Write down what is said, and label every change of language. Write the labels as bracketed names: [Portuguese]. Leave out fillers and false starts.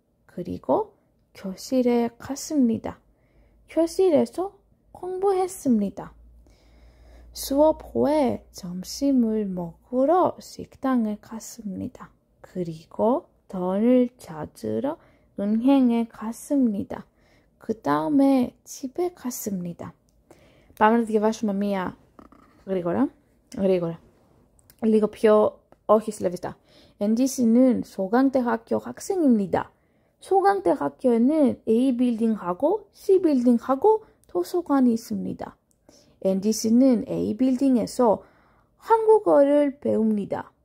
[Korean] 그리고 교실에 갔습니다. 교실에서 공부했습니다. 수업 후에 점심을 먹으러 식당에 갔습니다. 그리고 돈을 찾으러 은행에 갔습니다. 그 다음에 집에 갔습니다. [Greek] Πάμε να διαβάσουμε μία γρήγορα. Λίγο πιο, όχι 슬αβιστά. [Korean] 앤디 씨는 소강대학교 학생입니다. 소강대학교에는 A빌딩하고 C빌딩하고 도서관이 있습니다. 앤디 씨는 A빌딩에서 한국어를 배웁니다.